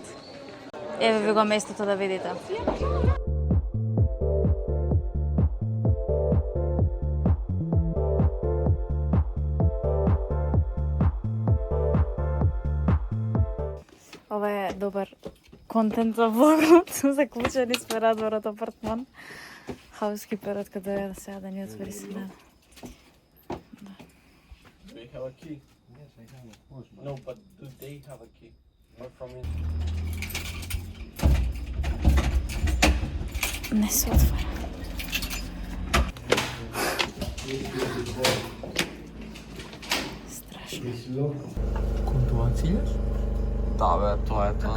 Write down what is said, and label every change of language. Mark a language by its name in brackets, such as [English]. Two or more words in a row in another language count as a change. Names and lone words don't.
[Macedonian] Еве ви го местото да видите. Ова е добар контент за влогот. Заклучени сме надвор од апартман. Хаускиперот каде е сега да ни отвори сена. [English] Do they have a key? Yes, I have, of course. No, but do they have a key? Or from it? [Macedonian] Не се отвора. Страшно. Кон тоа циљаш? Да, бе, тоа е тоа.